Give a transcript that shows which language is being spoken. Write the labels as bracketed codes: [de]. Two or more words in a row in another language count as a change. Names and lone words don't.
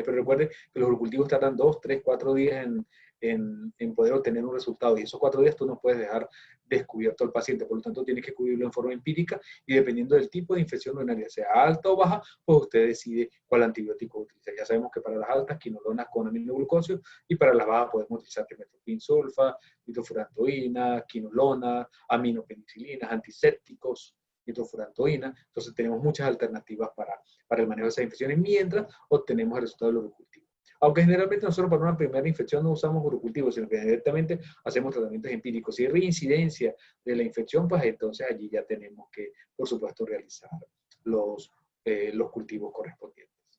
[es] Pero recuerde que los urocultivos tardan 2, 3, 4 días en poder obtener un resultado. Y esos 4 días tú no puedes dejar descubierto al paciente. Por lo tanto, tienes que cubrirlo en forma empírica y dependiendo del tipo de infección urinaria, sea alta o baja, pues usted decide cuál antibiótico utilizar. Ya sabemos que para las altas, quinolonas con aminoglucosio y para las bajas podemos utilizar trimethoprim sulfa, nitrofurantoína, quinolona, aminopenicilinas, antisépticos, nitrofurantoína. Entonces tenemos muchas alternativas para el manejo de esas infecciones mientras obtenemos el resultado del urocultivo. Aunque generalmente nosotros para una primera infección no usamos urocultivos, sino que directamente hacemos tratamientos empíricos. Si hay reincidencia de la infección, pues entonces allí ya tenemos que, por supuesto, realizar los cultivos correspondientes.